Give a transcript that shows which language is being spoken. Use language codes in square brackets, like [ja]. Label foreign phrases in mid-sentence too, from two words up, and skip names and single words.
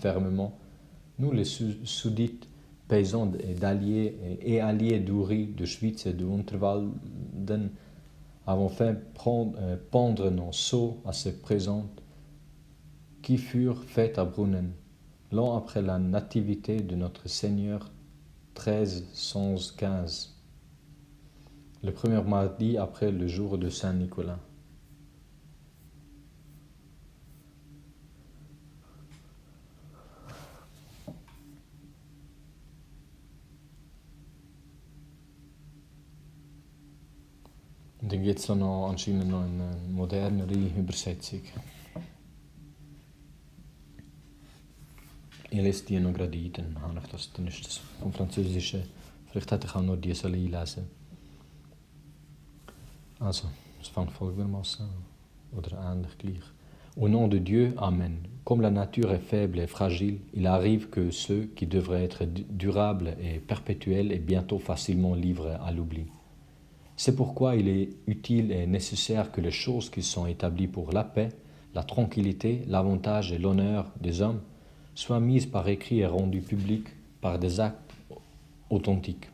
[fr] fermement, nous les sous-dites paysans et alliés d'Uri, de Schwyz et de Unterwalden avons fait pendre nos sceaux à ces présentes qui furent faites à Brunnen, l'an après la nativité de notre Seigneur 1315, le premier mardi après le jour de Saint-Nicolas. [de] Und dann gibt es anscheinend noch eine modernere Übersetzung. Ich lese die noch gerade ein, dann ist das vom Französischen. Vielleicht hätte ich auch noch die einlesen. Also, es fängt folgendermaßen an, oder ähnlich gleich. [fr] Au nom de Dieu, Amen. Comme la nature est faible et fragile, il arrive que ceux qui devraient être durables et perpétuels et bientôt facilement livrés à l'oubli. C'est pourquoi il est utile et nécessaire que les choses qui sont établies pour la paix, la tranquillité, l'avantage et l'honneur des hommes soient mises par écrit et rendues publiques par des actes authentiques.